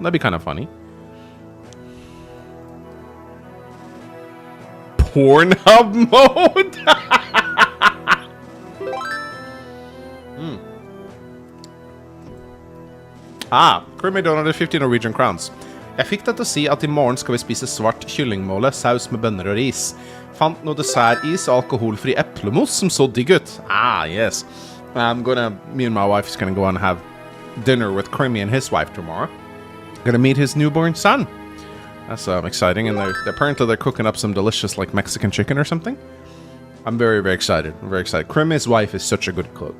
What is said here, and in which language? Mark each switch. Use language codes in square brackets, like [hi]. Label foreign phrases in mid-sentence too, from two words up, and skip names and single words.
[en] That'd be kind of funny. Pornhub mode? Krimi donated 50 Norwegian crowns. [no] Jeg fikk deg til å si at i morgen skal vi spise svart kyllingmåle, saus med bønner og ris. Fant noe dessertis og alkoholfri eplemos som så digg ut. [en] Yes. Me and my wife is gonna go and have dinner with Krimi and his wife tomorrow. Gonna meet his newborn son. That's exciting, and apparently they're cooking up some delicious, like, Mexican chicken or something. I'm very, very excited. I'm very excited. Krimi's wife is such a good cook.